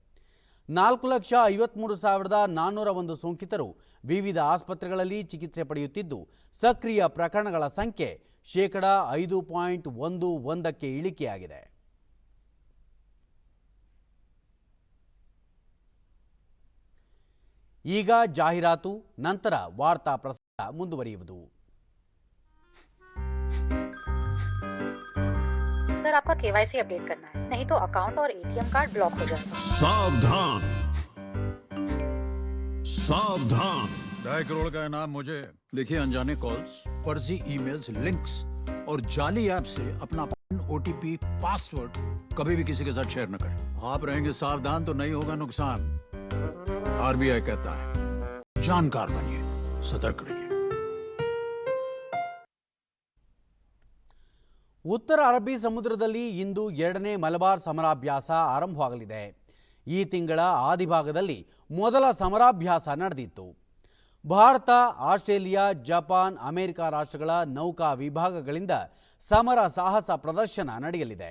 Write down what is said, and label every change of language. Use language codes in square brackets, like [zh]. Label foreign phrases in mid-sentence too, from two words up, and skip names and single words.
[kn] 4,53,401 ಸೋಂಕಿತರು ವಿವಿಧ ಆಸ್ಪತ್ರೆಗಳಲ್ಲಿ ಚಿಕಿತ್ಸೆ ಪಡೆಯುತ್ತಿದ್ದು, ಸಕ್ರಿಯ ಪ್ರಕರಣಗಳ ಸಂಖ್ಯೆ 5.11%ಕ್ಕೆ ಇಳಿಕೆಯಾಗಿದೆ. ಈಗ ಜಾಹೀರಾತು, ನಂತರ ವಾರ್ತಾ ಪ್ರಸಾರ ಮುಂದುವರಿಯುವುದು. [hi] सर आपका [en] KYC update [hi] करना है, नहीं तो अकाउंट और [en] ATM card block [hi] हो जाएगा। सावधान सावधान, 2.5 करोड़ का इनाम मुझे। देखिए, अनजाने कॉल्स, फर्जी ईमेल्स, लिंक्स और जाली ऐप से अपना [en] OTP, password [hi] कभी भी किसी के साथ शेयर न करें। आप रहेंगे सावधान तो नहीं होगा नुकसान। RBI कहता है जानकार बनिए, सतर्क रहिए। [kn] ಉತ್ತರ ಅರಬ್ಬಿ ಸಮುದ್ರದಲ್ಲಿ ಇಂದು 2ನೇ ಮಲಬಾರ್ ಸಮರಾಭ್ಯಾಸ ಆರಂಭವಾಗಲಿದೆ. ಈ ತಿಂಗಳ ಆದಿಭಾಗದಲ್ಲಿ ಮೊದಲ ಸಮರಾಭ್ಯಾಸ ನಡೆದಿತ್ತು. ಭಾರತ, ಆಸ್ಟ್ರೇಲಿಯಾ, ಜಪಾನ್, ಅಮೆರಿಕ ರಾಷ್ಟ್ರಗಳ ನೌಕಾ ವಿಭಾಗಗಳಿಂದ ಸಮರ ಸಾಹಸ ಪ್ರದರ್ಶನ ನಡೆಯಲಿದೆ.